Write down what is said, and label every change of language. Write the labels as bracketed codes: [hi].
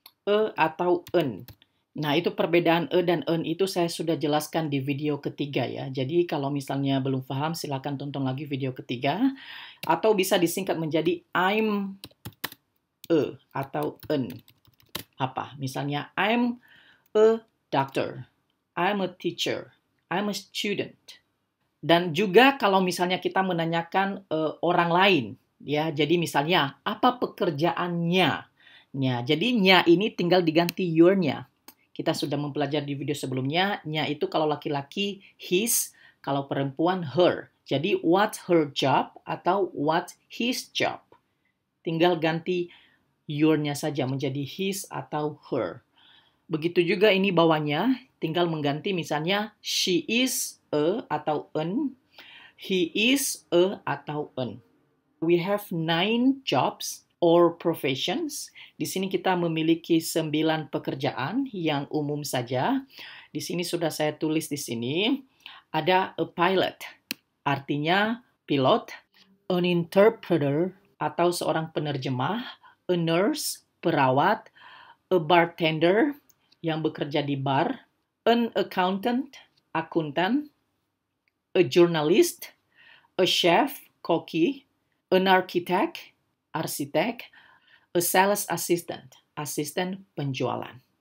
[id] A atau an. Nah, itu perbedaan e dan en itu saya sudah jelaskan di video ketiga ya. Jadi kalau misalnya belum paham, silakan tonton lagi video ketiga. Atau bisa disingkat menjadi I'm a atau en. Apa? Misalnya [en] I'm a doctor, I'm a teacher, I'm a student. [id] Dan juga kalau misalnya kita menanyakan orang lain, ya. Jadi misalnya apa pekerjaannya? Ya, jadi nya ini tinggal diganti your-nya. Kita sudah mempelajari di video sebelumnya, nya itu kalau laki-laki his, kalau perempuan her. [en] Jadi what's her job atau what's his job. [id] Tinggal ganti your-nya saja menjadi his atau her. Begitu juga ini bawahnya, tinggal mengganti misalnya she is a atau an, he is a atau an. [en] We have 9 jobs or professions. [id] Di sini kita memiliki 9 pekerjaan yang umum saja. Di sini sudah saya tulis di sini. Ada a pilot, artinya pilot, an interpreter atau seorang penerjemah, a nurse, perawat, a bartender yang bekerja di bar, an accountant, akuntan, a journalist, a chef, koki, an architect, arsitek, a sales assistant, asisten penjualan.